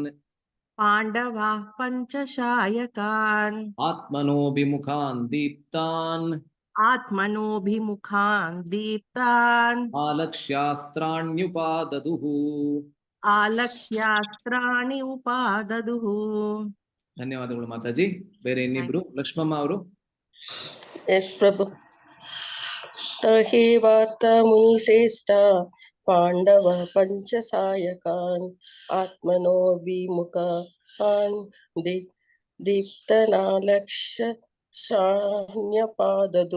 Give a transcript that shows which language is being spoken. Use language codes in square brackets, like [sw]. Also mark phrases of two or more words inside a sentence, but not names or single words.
[sa] पाण्डवाः पञ्च सायकान् ಆತ್ಮನೋಭಿಮುಖಾನ್ ದೀಪ್ತಾನ್ आत्मनोऽभिमुखान् दीप्तान् ಆಲಕ್ಷ್ಯಾಸ್ತ್ರಾಣ್ಯುಪಾದದುಃ. आलक्ष्यास्त्राणि उपाददुः. [kn] ಧನ್ಯವಾದಗಳು ಮಾತಾಜಿ. ಬೇರೆ ಇನ್ನಿಬ್ರು ಲಕ್ಷ್ಮಮ್ಮ ಅವರು. ಎಸ್ ಪ್ರಭು. [sa] ತರ್ಹಿ ವಾರ್ತ ಮುನಿಶ್ರೇಷ್ಠ ಪಾಂಡವ ಪಂಚ ಸಾಯಕಾನ್ ಆತ್ಮನೋಭಿಮುಖಾನ್ ದೀಪ್ತನಾಲಕ್ಷ್ಯ ಶಾನ್ಯಪಾದದು.